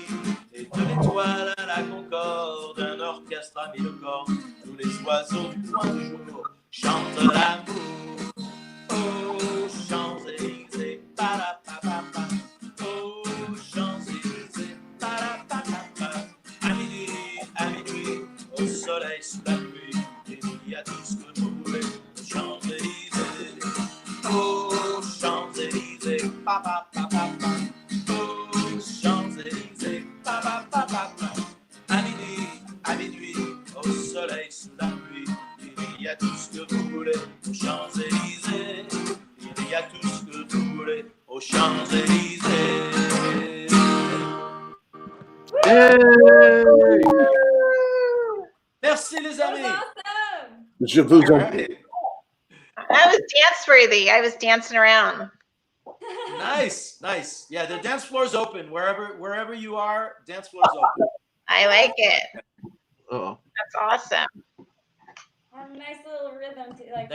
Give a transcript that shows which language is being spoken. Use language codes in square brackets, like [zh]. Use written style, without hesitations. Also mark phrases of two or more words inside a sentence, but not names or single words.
[fr] Et de l'étoile à la concorde, un orchestre a mis le corps. Tous les oiseaux du point du jour chantent l'amour. Aux Champs-Élysées, pa-la-pa-pa-pa. Aux Champs-Élysées, pa-la-pa-pa-pa. À minuit, au soleil, sous la pluie, il y a tout ce que vous voulez aux Champs-Élysées. Aux Champs-Élysées, pa-pa-pa-pa-pa. Aux Champs-Élysées, pa-pa-pa-pa-pa. À minuit, au soleil, sous la pluie, il y a tout ce que vous voulez aux Champs-Élysées. Il y a tout ce que vous voulez aux Champs-Élysées. Merci les amis. [en] Awesome. [fr] Je vous en [en] All [fr] prie. [en] right. That was dance worthy. I was dancing around. Nice. Yeah, the dance floor is open. Wherever you are, dance floor is open. I like it. Oh, That's awesome. Have a nice little rhythm to like.